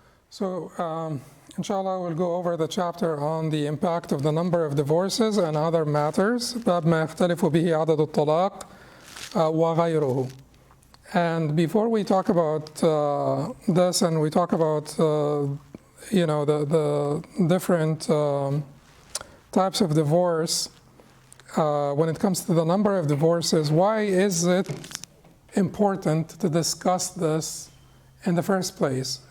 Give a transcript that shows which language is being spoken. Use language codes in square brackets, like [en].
[en] So, inshallah, we'll go over the chapter on the impact of the number of divorces and other matters. [ar] باب ما يختلف به عدد الطلاق وغيره. [en] And before we talk about this and we talk about, the different types of divorce, when it comes to the number of divorces, why is it important to discuss this in the first place?